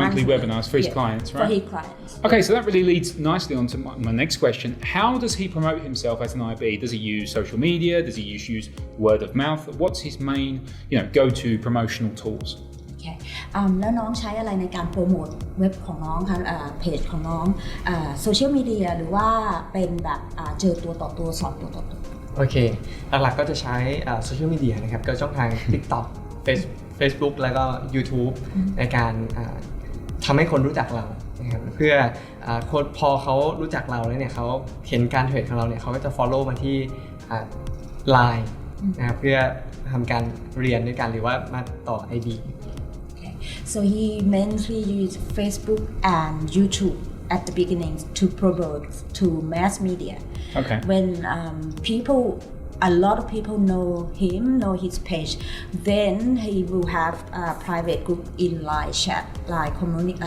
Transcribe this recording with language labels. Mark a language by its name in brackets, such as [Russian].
[English] webinars for his clients, right? For his clients. Okay, so that really leads nicely on to my next question. How does he promote himself as an IB? Does he use social media? Does he use word of mouth? What's his main, go-to promotional tools? Okay. [Thai] แล้วน้องใช้อะไรในการโปรโมทเว็บของน้องคะเพจของน้องโซเชียลมีเดียหรือว่าเป็นแบบเจอตัวต่อตัวสอนตัวต่อตัว โอเคหลักๆก็จะใช้โซเชียลมีเดียนะครับก็ช่องทาง TikTok Facebook แล้วก็ YouTube ในการทำให้คนรู้จักเรานะครับเพื่อคนพอเขารู้จักเราแล้วเนี่ยเขาเห็นการเทรดของเราเนี่ยเขาก็จะ follow มาที่ Line นะครับเพื่อทำการเรียนด้วยกันหรือว่ามาต่อ IB [English] So he mainly used Facebook and YouTube at the beginning to promote to mass media. Okay. When people a lot of people know his page, then he will have a private group in Line chat, Line community.